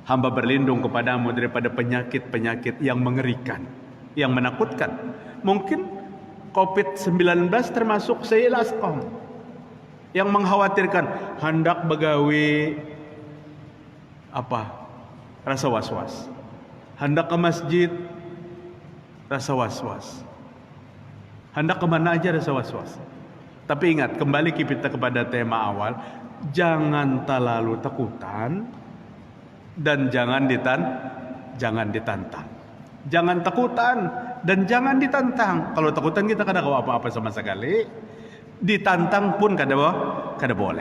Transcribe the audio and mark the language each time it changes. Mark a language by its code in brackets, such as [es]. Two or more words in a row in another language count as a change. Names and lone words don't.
[id] Hamba berlindung kepadamu daripada penyakit-penyakit yang mengerikan, yang menakutkan. Mungkin COVID-19 termasuk [ar] Sayyil Asqam [id] yang mengkhawatirkan, hendak begawi rasa was-was, hendak ke masjid rasa was-was, hendak kemana aja rasa was-was. Tapi ingat, kembali kita kepada tema awal, jangan terlalu takutan dan jangan ditantang. Jangan takutan dan jangan ditantang. [bjn] Kalau takutan kita kada tahu apa-apa sama sekali, ditantang pun kada boleh.